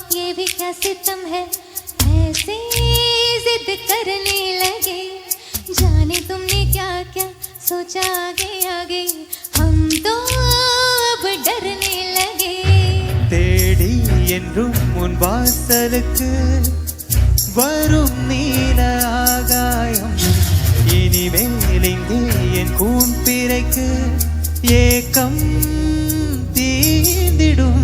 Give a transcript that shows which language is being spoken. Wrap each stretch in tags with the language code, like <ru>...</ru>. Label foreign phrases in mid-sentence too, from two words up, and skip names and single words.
<hi>में भी क्या सितम है, ऐसे जिद करने लगे। जाने तुमने क्या क्या सोचा आगे आगे, हम तो अब डरने लगे।</hi> <ta>தேடி என்றும் உன் வாசலுக்கு வரும் நீல ஆகாயம், இனிமேல் இங்கே என் கூன் பிறைக்கு ஏக்கம் தீந்திடும்.</ta>